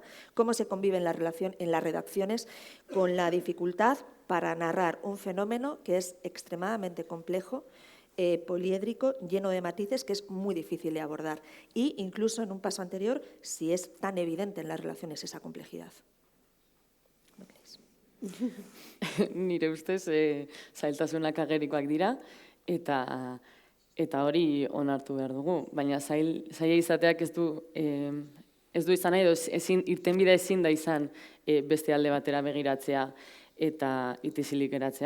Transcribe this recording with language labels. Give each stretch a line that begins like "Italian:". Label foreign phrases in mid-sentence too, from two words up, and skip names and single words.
Spanish: ¿Cómo se convive en las redacciones con la dificultad para narrar un fenómeno que es extremadamente complejo, poliédrico, lleno de matices, que es muy difícil de abordar? Y incluso en un paso anterior, si es tan evidente en las relaciones esa complejidad. ¿No creéis?
Basque: Nire ustez, zailtasunak agerikoak dira, eta hori onartu behar dugu. Baina zaila izateak ez du izan nahi, irtenbidea ezin da izan beste alde batera begiratzea eta itizilik geratzea.